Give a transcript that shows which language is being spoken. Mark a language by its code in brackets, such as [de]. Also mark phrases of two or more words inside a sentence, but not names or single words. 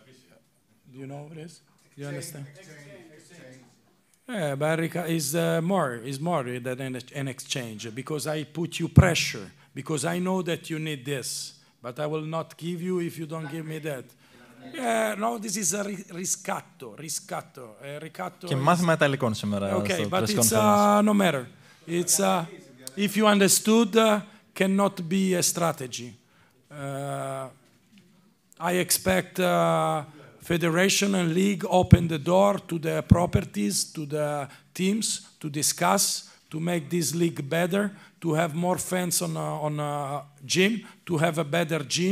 [en] Do you know what it is? Do you understand? Yeah, but is more than an exchange because I put you pressure because I know that you need this, but I will not give you if you don't give me that. No, this is a [it] riscatto. Ricatto. [el] Και μάθημα Ιταλικών σήμερα. [en] Okay, but it's no matter. It's if you understood, cannot be a strategy. I expect federation and league open the door to the properties, to the teams, to discuss, to make this league better, to have more fans on gym, to have a better gym.